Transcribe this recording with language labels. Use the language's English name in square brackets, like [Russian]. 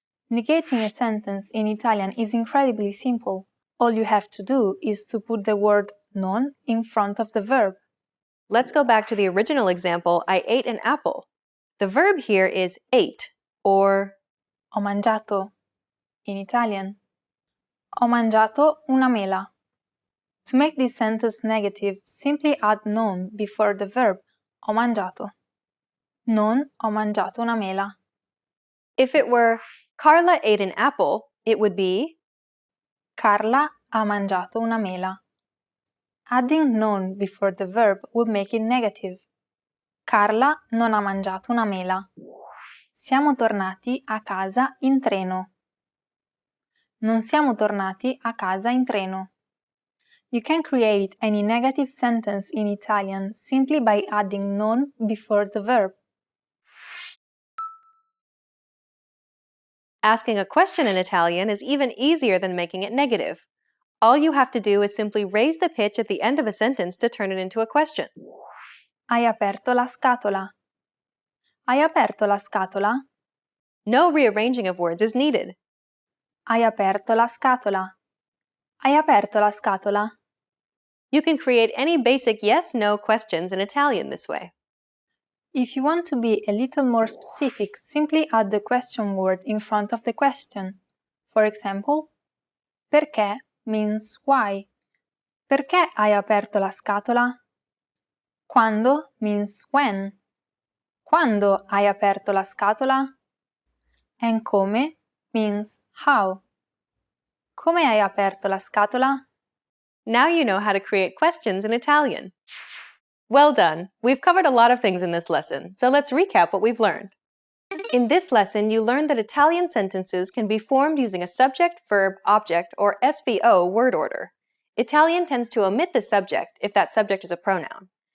[English] Negating a sentence in Italian is incredibly simple. All you have to do is to put the word non in front of the verb. Let's go back to the original example, I ate an apple. The verb here is ate, or [Italian] Ho mangiato. [English] In Italian, [Italian] ho mangiato una mela. [English] To make this sentence negative, simply add non before the verb [Italian] ho mangiato. Non ho mangiato una mela. [English] If it were Carla ate an apple, it would be [Italian] Carla ha mangiato una mela. [English] Adding non before the verb would make it negative. [Italian] Carla non ha mangiato una mela. Siamo tornati a casa in treno. Non siamo tornati a casa in treno. [English] You can create any negative sentence in Italian simply by adding non before the verb. Asking a question in Italian is even easier than making it negative. All you have to do is simply raise the pitch at the end of a sentence to turn it into a question. [Italian] Hai aperto la scatola. Hai aperto la scatola? [English] No rearranging of words is needed. [Italian] Hai aperto la scatola. Hai aperto la scatola? [English] You can create any basic yes-no questions in Italian this way. If you want to be a little more specific, simply add the question word in front of the question. For example, perché means why. [Italian] Perché hai aperto la scatola? [English] Quando means when. [Italian] Quando hai aperto la scatola? [English] And come means how. [Italian] Come hai aperto la scatola? [English] Now you know how to create questions in Italian. Well done! We've covered a lot of things in this lesson, so let's recap what we've learned. In this lesson, you learned that Italian sentences can be formed using a subject, verb, object, or SVO word order. Italian tends to omit the subject if that subject is a pronoun.